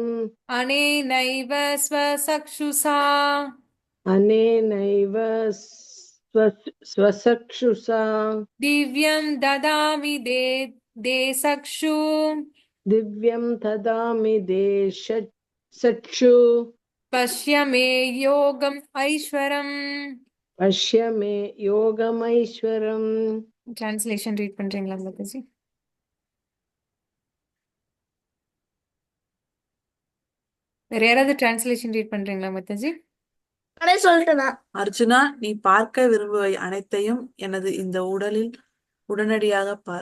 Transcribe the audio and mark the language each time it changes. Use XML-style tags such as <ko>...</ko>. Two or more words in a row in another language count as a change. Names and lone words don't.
<sa>अनेनैव स्वचक्षुषा अनेनैव स्वचक्षुषा दिव्यं ददामि तेचक्षु दिव्यं ददामि चक्षु पश्य मे योगम् ऐश्वरम्. पश्य मे योगमैश्वरम्.</sa> <en>translation read</en> <ta>பண்றீங்களா மாதாஜி? வேற யாராவது</ta> <en>translation read</en> <ta>பண்றீங்களா மாதாஜி? அர்ஜுனா, நீ பார்க்க விரும்புவை அனைத்தையும் எனது இந்த உடலில் உடனடியாக பார்.</ta>